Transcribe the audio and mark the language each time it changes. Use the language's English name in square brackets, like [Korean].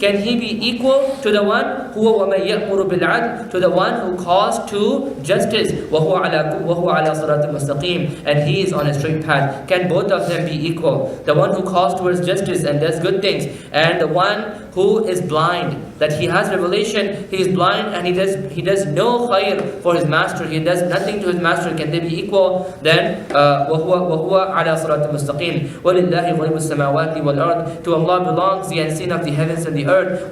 [English] Can he be equal to the one [Arabic] هُوَ وَمَنْ يَأْمُرُ بِالْعَدْلِ, [English] to the one who calls to justice, [Arabic] وَهُوَ عَلَى صِرَاطٍ مُسْتَقِيمٍ, [English] and he is on a straight path? Can both of them be equal? The one who calls towards justice and does good things, and the one who is blind, that he has revelation, he is blind and he does no khair for his master, he does nothing to his master. Can they be equal? [Arabic] Then وَهُوَ عَلَى صِرَاطٍ مُسْتَقِيمٍ. وَلِلَّهِ غَيْبُ السَّمَاوَاتِ وَالْأَرْضِ. [English] To Allah belongs the unseen of the heavens and the earth.